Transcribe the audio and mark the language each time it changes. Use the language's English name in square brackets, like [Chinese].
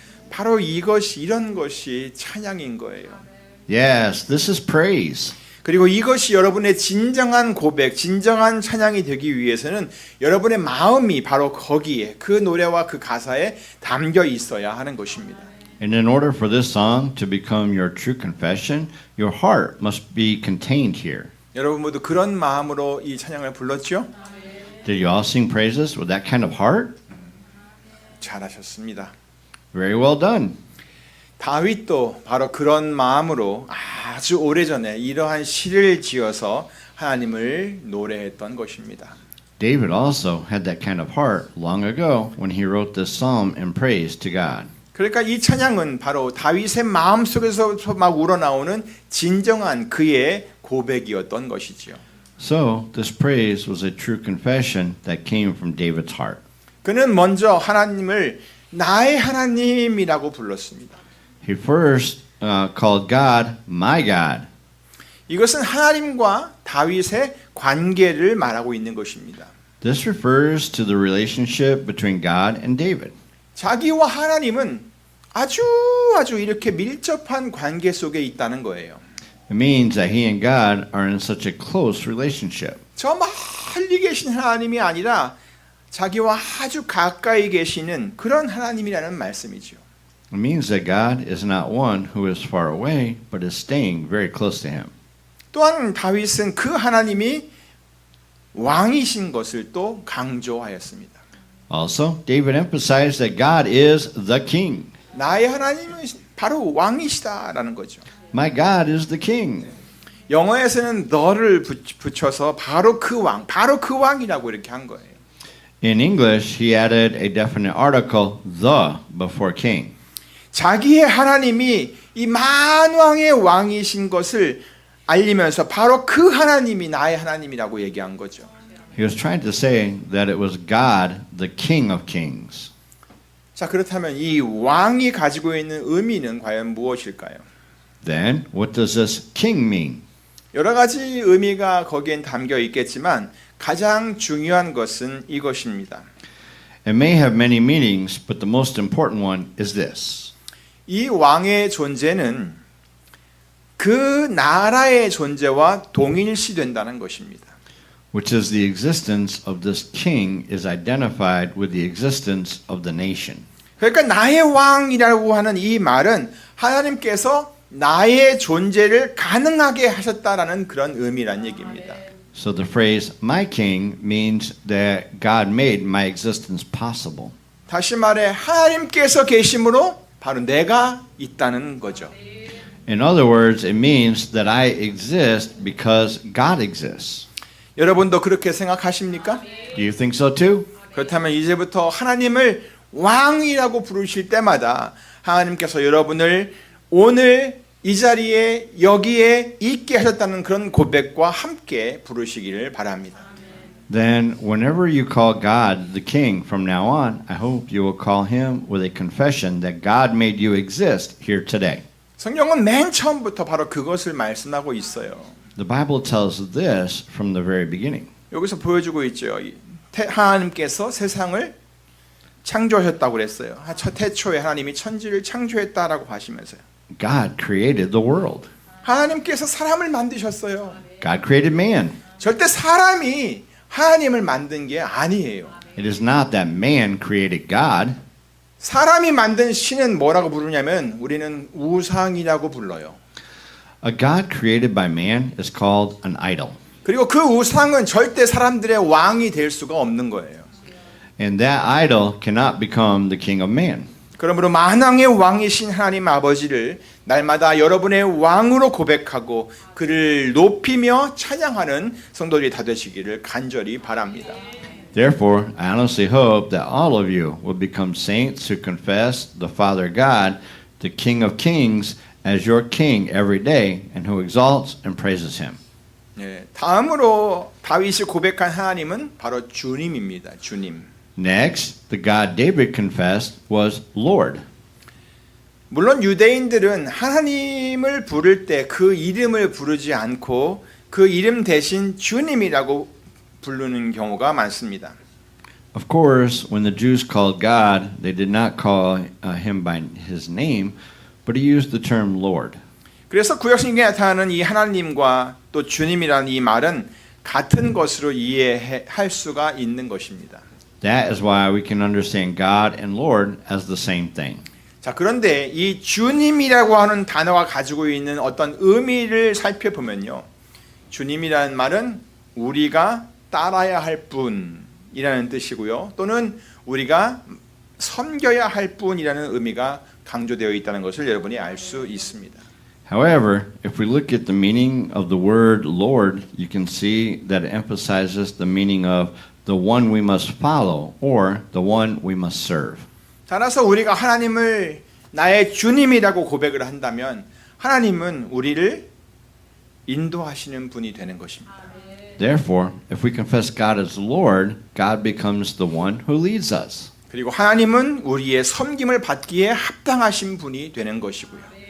[Korean] 바로 이런 것이 찬양인 거예요. [English] Yes, this is praise. [Korean] 그리고 이것이 여러분의 진정한 고백, 진정한 찬양이 되기 위해서는 여러분의 마음이 바로 거기에 그 노래와 그 가사에 담겨 있어야 하는 것입니다. [English] And in order for this song to become your true confession, your heart must be contained here. [Korean] 여러분 모두 그런 마음으로 이 찬양을 불렀죠? [English] Did you all sing praises with that kind of heart? [Korean] 잘하셨습니다. [English] Very well done. [Korean] 다윗도 바로 그런 마음으로 아주 오래전에 이러한 시를 지어서 하나님을 노래했던 것입니다. [English] David also had that kind of heart long ago when he wrote this psalm in praise to God. [Korean] 그러니까 이 찬양은 바로 다윗의 마음속에서 막 우러나오는 진정한 그의 고백이었던 것이지요. [English] So, this praise was a true confession that came from David's heart. [Korean] 그는 먼저 하나님을 나의 하나님이라고 불렀습니다. [English] He first called God my God. [Korean] 이것은 하나님과 다윗의 관계를 말하고 있는 것입니다. [English] This refers to the relationship between God and David. [Korean] 자기와 하나님은 아주 이렇게 밀접한 관계 속에 있다는 거예요. [English] It means that he and God are in such a close relationship. [Korean] 저 멀리 계신 하나님이 아니라 자기와 아주 가까이 계시는 그런 하나님이라는 말씀이죠. [English] It means that God is not one who is far away, but is staying very close to him. [Korean] 또한 다윗은 그 하나님이 왕이신 것을 또 강조하였습니다. [English] Also, David emphasized that God is the king. [Korean] 나의 하나님은 바로 왕이시다라는 거죠. [English] My God is the king. [Korean] 영어에서는 너를 붙여서 바로 그 왕이라고 이렇게 한 거예요. [English] In English, he added a definite article, the, before king. [Korean] 자기의 하나님이 이 만왕의 왕이신 것을 알리면서 바로 그 하나님이 나의 하나님이라고 얘기한 거죠. [English] He was trying to say that it was God, the King of Kings. [Korean] 자, 그렇다면 이 왕이 가지고 있는 의미는 과연 무엇일까요? [English] Then, what does this king mean? [Korean] 여러 가지 의미가 거기엔 담겨 있겠지만 가장 중요한 것은 이것입니다. [English] It may have many meanings, but the most important one is this. [Korean] 이 왕의 존재는 그 나라의 존재와 동일시 된다는 것입니다. [English] which is the existence of this king is identified with the existence of the nation. [Korean] 그러니까 나의 왕이라고 하는 이 말은 하나님께서 나의 존재를 가능하게 하셨다라는 그런 의미란 얘기입니다. [English] So the phrase my king means that God made my existence possible. [Korean] 다시 말해 하나님께서 계심으로 바로 내가 있다는 거죠. [English] In other words, it means that I exist because God exists. [Korean] 여러분도 그렇게 생각하십니까? [English] Do you think so too? [Korean] 그렇다면 이제부터 하나님을 왕이라고 부르실 때마다 하나님께서 여러분을 오늘 이 자리에 여기에 있게 하셨다는 그런 고백과 함께 부르시기를 바랍니다. [English] Then whenever you call God the king from now on, I hope you will call him with a confession that God made you exist here today. [Korean] 성경은 맨 처음부터 바로 그것을 말씀하고 있어요. [English] The Bible tells this from the very beginning. [Korean] 여기서 보여주고 있죠. 하나님께서 세상을 창조하셨다고 그랬어요. 태초에 하나님이 천지를 창조했다라고 하시면서요. [English] God created the world. [Korean] 하나님께서 사람을 만드셨어요. [English] God created man. [Korean] 절대 사람이 하나님을 만든 게 아니에요. [English] It is not that man created God. [Korean] 사람이 만든 신은 뭐라고 부르냐면 우리는 우상이라고 불러요. [English] A God created by man is called an idol. [Korean] 그리고 그 우상은 절대 사람들의 왕이 될 수가 없는 거예요. [English] And that idol cannot become the king of man. [Korean] 그러므로 만왕의 왕이신 하나님 아버지를 날마다 여러분의 왕으로 고백하고 그를 높이며 찬양하는 성도들이 다 되시기를 간절히 바랍니다. [English] Therefore, I honestly hope that all of you will become saints who confess the Father God, the King of Kings, as your King every day, and who exalts and praises Him. [Korean] 예, 다음으로 다윗이 고백한 하나님은 바로 주님입니다. 주님. [English] Next, the God David confessed was Lord. [Korean] 물론 유대인들은 하나님을 부를 때 그 이름을 부르지 않고 그 이름 대신 주님이라고 부르는 경우가 많습니다. [English] Of course, when the Jews called God, they did not call Him by His name, but He used the term Lord. [Korean] 그래서 구약성경에 나타나는 이 하나님과 또 주님이라는 이 말은 같은 것으로 이해할 수가 있는 것입니다. [English] That is why we can understand God and Lord as the same thing. [Korean] 자, 그런데 이 주님이라고 하는 단어가 가지고 있는 어떤 의미를 살펴보면요. 주님이라는 말은 우리가 따라야 할 분이라는 뜻이고요. 또는 우리가 섬겨야 할 분이라는 의미가 강조되어 있다는 것을 여러분이 알 수 있습니다. [English] However, if we look at the meaning of the word Lord, you can see that it emphasizes the meaning of the one we must follow or the one we must serve. [Korean] 따라서 우리가 하나님을 나의 주님이라고 고백을 한다면 하나님은 우리를 인도하시는 분이 되는 것입니다. [English] Therefore, if we confess God as Lord, God becomes the one who leads us. [Korean] 그리고 하나님은 우리의 섬김을 받기에 합당하신 분이 되는 것이고요.